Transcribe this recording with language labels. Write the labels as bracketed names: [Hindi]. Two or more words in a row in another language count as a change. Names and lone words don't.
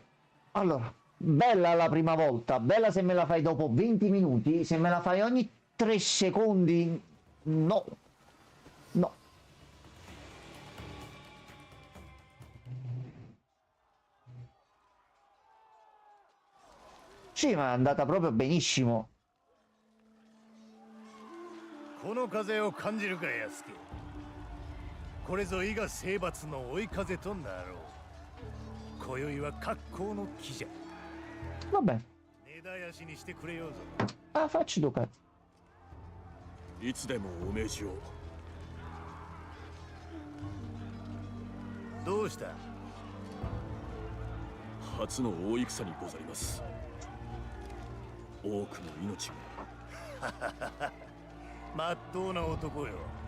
[Italian] Allora, bella la prima volta, bella se me la fai dopo 20 minuti, se me la fai ogni 3 secondi, no. No. Sì, ma è andata proprio benissimo. [Japanese] この風を感じるか安家。これぞ伊賀征伐の追い風となろう。今宵は格好の木じゃ。 [Italian] Vabbè. [Japanese] 根絶やしにしてくれようぞ。 [Italian] Ah, facci due cazzi. [Japanese] いつでもお命じを。どうした？初の大戦にございます。多くの命が。まっとうな男よ。